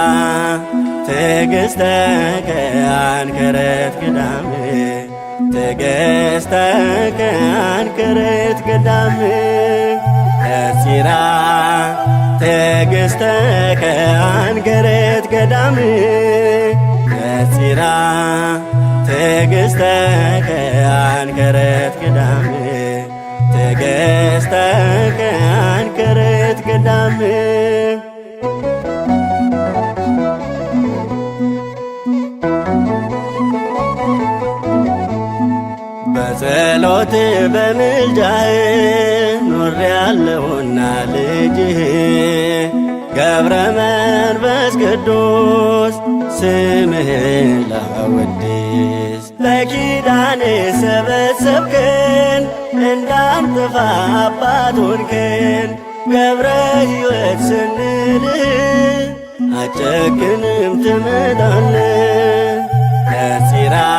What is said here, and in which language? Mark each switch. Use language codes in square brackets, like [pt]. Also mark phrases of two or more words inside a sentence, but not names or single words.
[gez] ትዕግሥተከ አንክርት ገዳም ትዕግሥተከ አንክርት ገዳም ነጺራ ትዕግሥተከ አንክርት ገዳም ነጺራ ትዕግሥተከ አንክርት ገዳም ትዕግሥተከ አንክርት ገዳም [am] በጸሎት በምልጃህ ኖሬ ያለሁና ልጅህ ገብረ መንፈስ ቅዱስ ስምህን ላወድስ በኪዳን ሰበሰብከን እንዳንጠፋ አባት ሆንከን ገብረ ሕይወት ስንልህ አጨክንም ትመጣለህ ነጺራ